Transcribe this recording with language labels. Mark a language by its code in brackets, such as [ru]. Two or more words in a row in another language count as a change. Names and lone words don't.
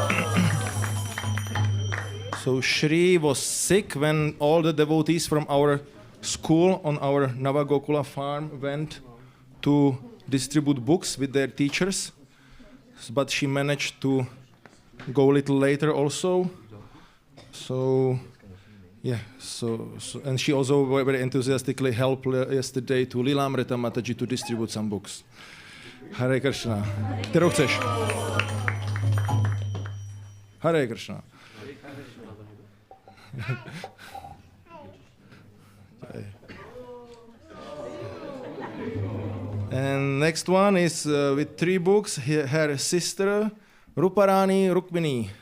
[en] So Shri was sick when all the devotees from our school on our Navagokula farm went to distribute books with their teachers, but she managed to go a little later also. So, yeah, so and she also very enthusiastically helped yesterday to Lilamrita Mataji to distribute some books. [sa] Hare Krishna. [cs] Kterou chceš? [sa] Hare Krishna. [en] And next one is with 3 books, her sister Ruparani Rukmini.